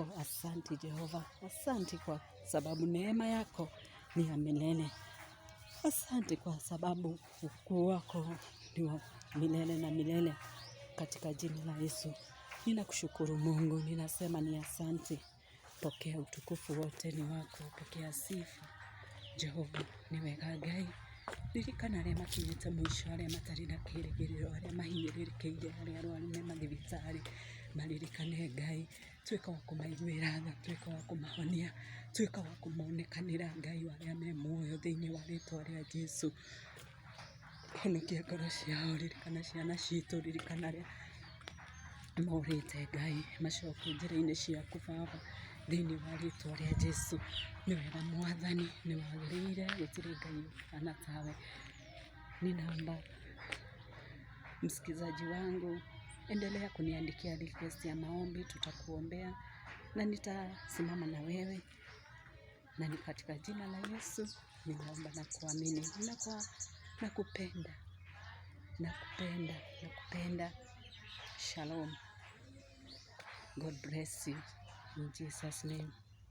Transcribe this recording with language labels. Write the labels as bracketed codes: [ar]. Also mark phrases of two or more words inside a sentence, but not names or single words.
[sw] Asante Jehova, asante kwa sababu neema yako ni ya milele. Asante kwa sababu ukuu wako ni wa milele na milele. Katika jina la Yesu ninakushukuru Mungu, ninasema ni asante. Pokea utukufu, wote ni wako. Pokea sifa Jehova, niwe gagai. [ki] Ririkana arĩa makinyĩte mũico, arĩa matarĩ na kĩĩrĩgĩrĩro, arĩa mahinyĩrĩrĩkĩire, arĩa arwaru me mathibitarĩ. Maririkane Ngai, tuĩka wa kũmaiguĩra tha, tuĩka wa kũmahonia, tuĩka wa kũmonekanĩra Ngai arĩa me muoyo thĩinĩ wa rĩĩtwa rĩa Jesũ. Honokia ngoro ciao, ririkana ciana citũ, ririkana arĩa morĩte Ngai, macokie njĩra-inĩ ciaku Baba, thĩinĩ wa rĩĩtwa rĩa Jesũ. Nĩ wega Mwathani, nĩ wagĩrĩire, gũtirĩ Ngai ana tawe. [sw] Ninaomba msikizaji wangu, endelea kuniandikia request ya maombi, tutakuombea na nitasimama na wewe. Na ni katika jina la Yesu ninaomba na kuamini. Nakupenda. Shalom. [en] God bless you in Jesus' name.